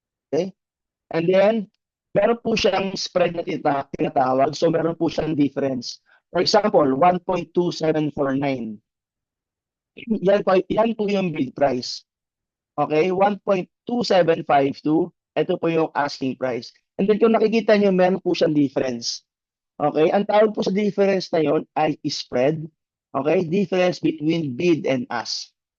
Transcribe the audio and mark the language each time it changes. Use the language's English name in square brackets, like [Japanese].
[Filipino] Okay? And then, meron po siyang spread na tinatawag. So, meron po siyang difference. For example, 1.2749. Yan po yung bid price. Okay? 1.2752. Ito po yung asking price. And then, kung nakikita nyo, meron po siyang difference. Okay? Ang tawag po sa difference na yon ay spread. [English] Okay? Difference between bid and ask.